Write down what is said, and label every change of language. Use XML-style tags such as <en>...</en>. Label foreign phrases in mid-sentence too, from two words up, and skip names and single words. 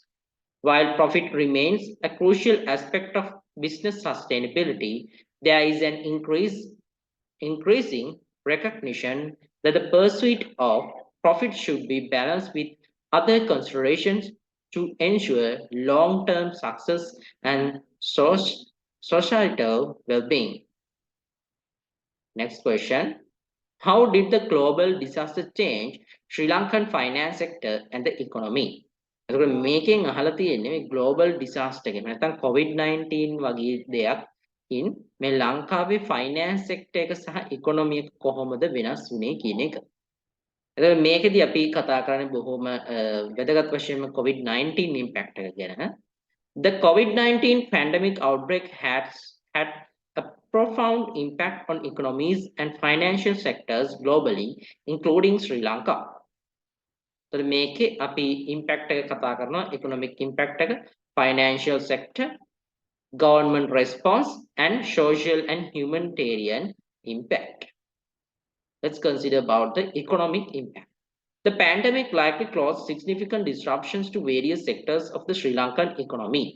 <en>While profit remains a crucial aspect of business sustainability, there is an increasing recognition that the pursuit of profit should be balanced with other considerations to ensure long-term success and societal well-being. Next question. How did the global disaster change Sri Lankan finance sector and the economy?</en> <si>එතකොට මේකෙන් අහලා තියෙන්නේ මේ</si> <en>global disaster</en> <si>එක. නැත්නම් COVID-19 වගේ දෙයක් ඉන් මේ ලංකාවේ</si> <en>finance sector</en> <si>එක සහ economy එක කොහොමද වෙනස් වුනේ කියන එක. එතකොට මේකෙදි අපි කතා කරන්නේ බොහොම වැදගත් වශයෙන්ම COVID-19 impact එක ගැන.</si> <en>The COVID-19 pandemic outbreak had a profound impact on economies and financial sectors globally, including Sri Lanka.</en> <si>So මේකේ අපි impact එක කතා කරනවා</si> <en>economic impact</en> <si>එක,</si> <en>financial sector, government response, and social and humanitarian impact. Let's consider about the economic impact. The pandemic likely caused significant disruptions to various sectors of the Sri Lankan economy.</en>